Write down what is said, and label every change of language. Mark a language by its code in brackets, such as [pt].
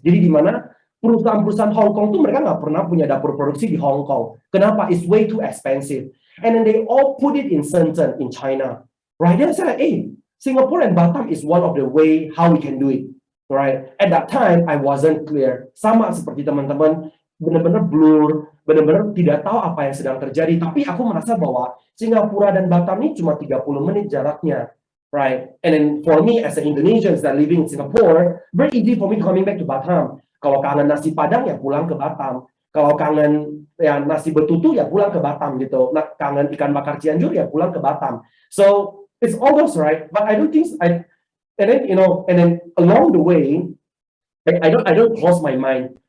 [id] Jadi di mana perusahaan-perusahaan Hong Kong tuh mereka nggak pernah punya dapur produksi di Hong Kong. Kenapa? [en] It's way too expensive. And then they all put it in Shenzhen in China, right? Then I said, Singapore and Batam is one of the way how we can do it, right? At that time, I wasn't clear. [id] Sama seperti teman-teman, benar-benar blur, benar-benar tidak tahu apa yang sedang terjadi. Tapi aku merasa bahwa Singapura dan Batam ini cuma 30 menit jaraknya, [en] right? And then for me as an Indonesian that living in Singapore, very easy for me coming back to Batam. [id] Kalau kangen nasi Padang ya pulang ke Batam. Kalau kangen nasi betutu ya pulang ke Batam gitu. Nah, kangen ikan bakar Cianjur ya pulang ke Batam. [en] So it's all those, right? But I don't think and then along the way, I don't close my mind.